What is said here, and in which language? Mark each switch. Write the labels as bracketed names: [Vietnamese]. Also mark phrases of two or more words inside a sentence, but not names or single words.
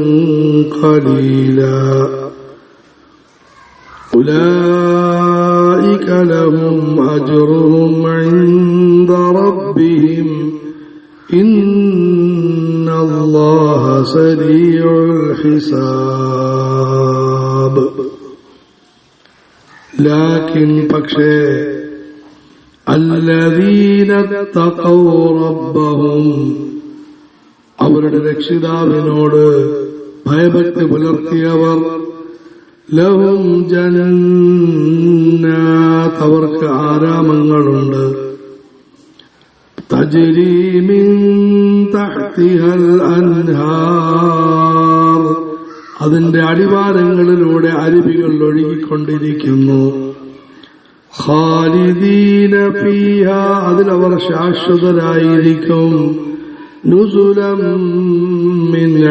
[Arabic] قليلا أولئك لهم أجرهم عند ربهم إن الله سريع الحساب. [Malayalam] لكن പക്ഷേ [Arabic] الذين اتقوا ربهم [Malayalam] അവരുടെ രക്ഷിതാവിനോട് ഭയഭക്തി പുലർത്തിയവർ ലഹും [Arabic] ജന്നാത്ത് [Malayalam] അവർക്ക് ആരാമങ്ങളുണ്ട് [Arabic] تجري من تحتها الأنهار [Malayalam] അതിന്റെ അടിവാരങ്ങളിലൂടെ അരുവികൾ ഒഴുകിക്കൊണ്ടിരിക്കുന്നു [Arabic] خالدين فيها [Malayalam] അതിലവർ ശാശ്വതരായിരിക്കും [Arabic] نزلا من